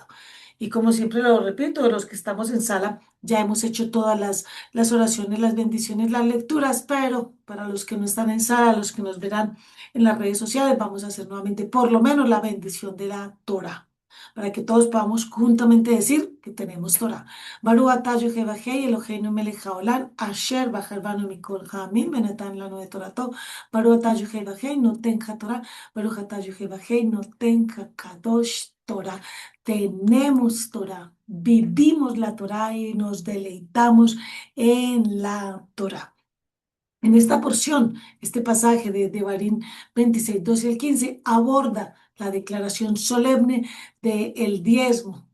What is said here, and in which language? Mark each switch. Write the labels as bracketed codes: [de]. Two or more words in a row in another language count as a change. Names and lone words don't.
[es] Y como siempre lo repito, los que estamos en sala ya hemos hecho todas las oraciones, las bendiciones, las lecturas, pero para los que no están en sala, los que nos verán en las redes sociales, vamos a hacer nuevamente por lo menos la bendición de la Torah, para que todos podamos juntamente decir que tenemos Torah. [he] ברוך אתה יהוה אלהינו מלך העולם אשר בחר בנו מכל העמים ונתן לנו את תורתו. ברוך אתה יהוה נותן התורה ברוך אתה יהוה נותן הקדוש תורה. [es] Tenemos Torah, vivimos la Torah y nos deleitamos en la Torah. En esta porción, este pasaje de Devarim 26, 12 al 15 aborda la declaración solemne del diezmo.